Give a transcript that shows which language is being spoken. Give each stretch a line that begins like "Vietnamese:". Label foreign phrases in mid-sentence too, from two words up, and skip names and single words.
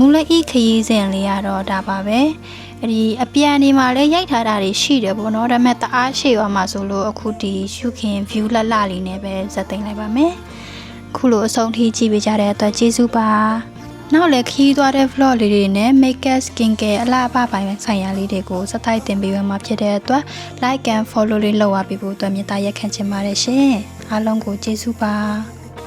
Burmese: လအီခရီးစဉ်လေးကတော့ဒါပါပဲအဲ့ဒီအပြန်ဒီမှာလည်းရိုက်ထားတာတွေရှိတယ်ပေါ့နော်ဒါပေမဲ့တအားရှည်သွားမှာဆိုလို့အခုဒီရှုခင် view လှလှလေးနဲ့ပဲဇက်သိမ်းလိုက်ပါမယ်ခုလိုအဆုံးထိကြည့်ပေးကြတဲ့အတွက်ကျေးဇူးပါနောက်လည်းခီးသွားတဲ့ vlog လေးတွေနဲ့
English: makeup skincare
Burmese: အလှအပပိုင်းဆိုင်ရာလေးတွေကိုစတိုက်တင်ပေးမှာဖြစ်တဲ့အတွက်
English: like and follow
Burmese: လေးလုပ်အားပေးဖို့အတွက်မေတ္တာရက်ခံချင်ပါတယ်ရှင်အားလုံးကိုကျေးဇူးပါ